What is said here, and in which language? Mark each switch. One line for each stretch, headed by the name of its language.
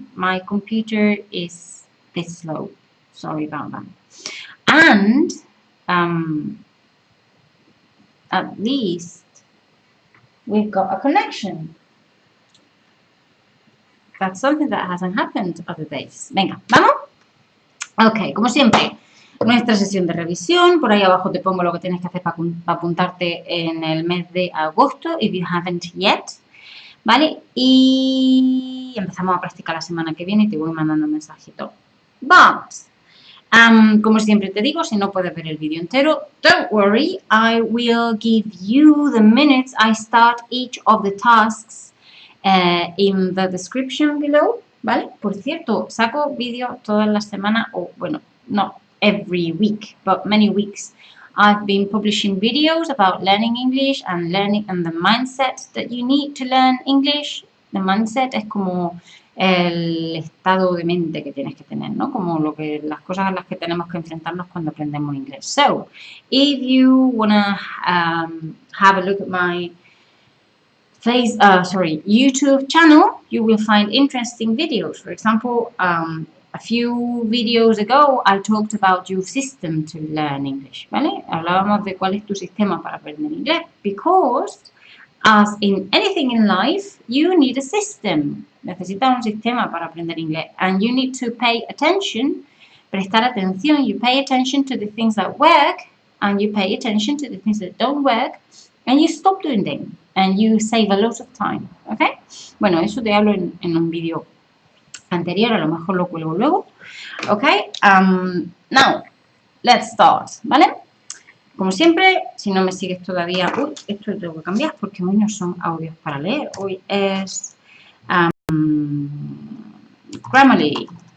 English: My computer is a bit slow. Sorry about that. And at least we've got a connection. That's something that hasn't happened other days.
Spanish: Venga, ¿vamos? Ok, como siempre, nuestra sesión de revisión. Por ahí abajo te pongo lo que tienes que hacer para apuntarte en el mes de agosto,
English: if you haven't yet.
Spanish: ¿Vale? Y empezamos a practicar la semana que viene y te voy mandando un mensajito.
English: But,
Spanish: como siempre te digo, si no puedes ver el vídeo entero,
English: don't worry, I will give you the minutes I start each of the tasks in the description below, ¿vale?
Spanish: Por cierto, saco vídeos todas las semanas, o bueno,
English: not every week, but many weeks. I've been publishing videos about learning English and the mindset that you need to learn English.
Spanish: The mindset es como el estado de mente que tienes que tener, ¿no? Como las cosas a las que tenemos que enfrentarnos cuando aprendemos inglés.
English: So, if you wanna have a look at my YouTube channel, you will find interesting videos. For example, a few videos ago, I talked about your system to learn English, ¿vale?
Spanish: Hablábamos de cuál es tu sistema para aprender inglés,
English: because as in anything in life, you need a system.
Spanish: Necesitas un sistema para aprender inglés,
English: and you need to pay attention,
Spanish: prestar atención.
English: You pay attention to the things that work, and you pay attention to the things that don't work, and you stop doing them. And you save a lot of time, ¿ok?
Spanish: Bueno, eso te hablo en un vídeo anterior, a lo mejor lo cuelgo luego, ¿ok?
English: Now, let's start,
Spanish: ¿vale? Como siempre, si no me sigues todavía, esto lo tengo que cambiar porque hoy no son audios para leer, hoy es Grammarly.